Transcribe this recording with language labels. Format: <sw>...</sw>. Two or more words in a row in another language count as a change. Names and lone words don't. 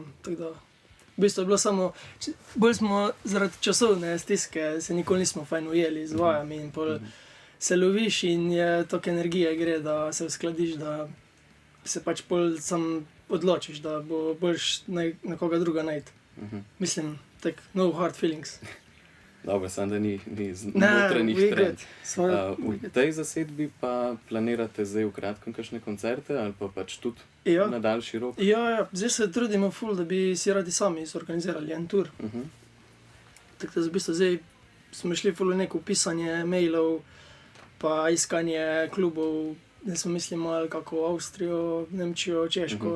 <sl>Tako da, v bistvu je bilo samo, bolj smo zaradi časovne stiske, se nikoli nismo fajn ujeli z vajami in pol se loviš in je toliko energije gre, da se uskladiš, da se pač pol sam odločiš, da bo boljš na koga druga najti. Mislim, tak</sl> <en>no hard feelings.</en> <sl>Dobro, samo da ni notranjih trend. V tej zasedbi pa planirate zdaj v kratkem kakšne koncerte ali pa pač tudi na daljši rok? Ja, zdaj se trudimo ful, da bi si radi sami zorganizirali en tur. Tako da v bistvu zdaj smo šli ful v neko pisanje mailov, pa iskanje klubov, da smo mislili malo kako Avstrijo, Nemčijo, Češko.</sl>